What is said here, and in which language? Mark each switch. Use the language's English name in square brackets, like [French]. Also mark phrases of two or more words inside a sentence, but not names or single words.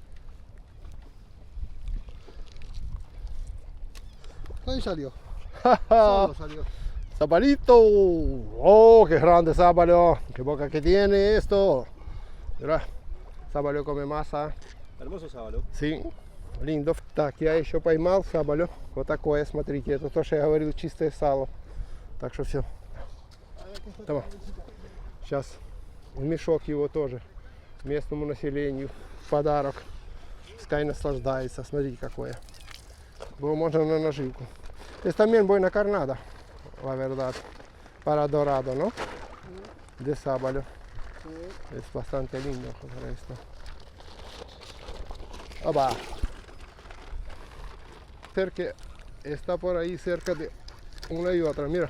[Spanish] Ahí salió. Solo salió. ¡Sabalito! ¡Oh, qué grande sábalo! ¡Qué boca que tiene esto! Mira, sábalo come masa. Hermoso sábalo. Sí, lindo. [Russian] Так, я еще поймал сабалю. Вот такое, смотрите. Это то, что я говорил, чистое сало. Так что все. Давай. Сейчас в мешок его тоже местному населению в подарок. Пускай наслаждается. Смотрите, какое. Было можно на наживку. [Spanish] Es también buena carnada, la verdad, para dorado, ¿no? De sábalo. Es bastante lindo para esto. Opa. Cerca, está por ahí cerca de una y otra, mira.